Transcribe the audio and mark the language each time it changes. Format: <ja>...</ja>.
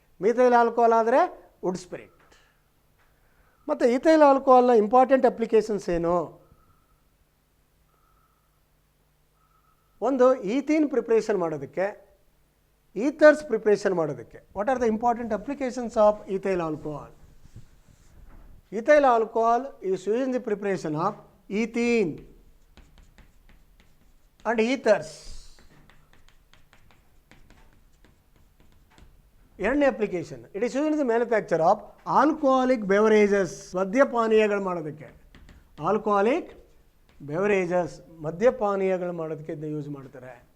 <kn>Methyl alcohol ಆದರೆ wood spirit. ಮತ್ತು ethyl ಆಲ್ಕೋಹಾಲ್ನ important applications ಏನು? ಒಂದು ಈಥೀನ್ ಪ್ರಿಪ್ರೇಷನ್ ಮಾಡೋದಕ್ಕೆ, ಈಥರ್ಸ್ ಪ್ರಿಪ್ರೇಷನ್ ಮಾಡೋದಕ್ಕೆ.</kn> <en>What are the important applications of ethyl alcohol? Ethyl alcohol is used in the preparation of ethene and ethers. ಎರಡನೇ application, it is used in the manufacture of alcoholic beverages.</en> <kn>ಮದ್ಯಪಾನೀಯಗಳು ಮಾಡೋದಕ್ಕೆ, alcoholic beverages ಮದ್ಯಪಾನೀಯಗಳು ಮಾಡೋದಕ್ಕೆ ಇದನ್ನ use ಮಾಡ್ತಾರೆ.</kn>